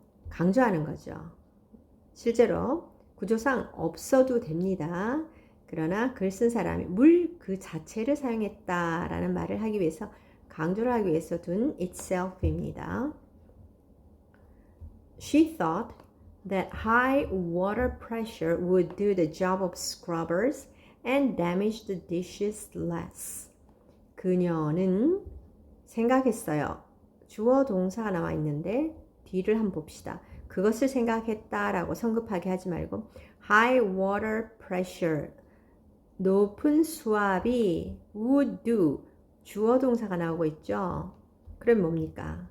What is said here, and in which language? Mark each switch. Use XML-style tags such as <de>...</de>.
<ko>강조하는 거죠. 실제로 구조상 없어도 됩니다. 그러나 글 쓴 사람이 물 그 자체를 사용했다라는 말을 하기 위해서, 강조를 하기 위해서 둔 itself입니다.</ko> <en>She thought that high water pressure would do the job of scrubbers and damage the dishes less.</en> <ko>그녀는 생각했어요. 주어 동사가 나와 있는데 뒤를 한번 봅시다. 그것을 생각했다라고 성급하게 하지 말고</ko> <en>high water pressure,</en> <ko>높은 수압이</ko> <en>would do,</en> <ko>주어 동사가 나오고 있죠. 그럼 뭡니까?</ko>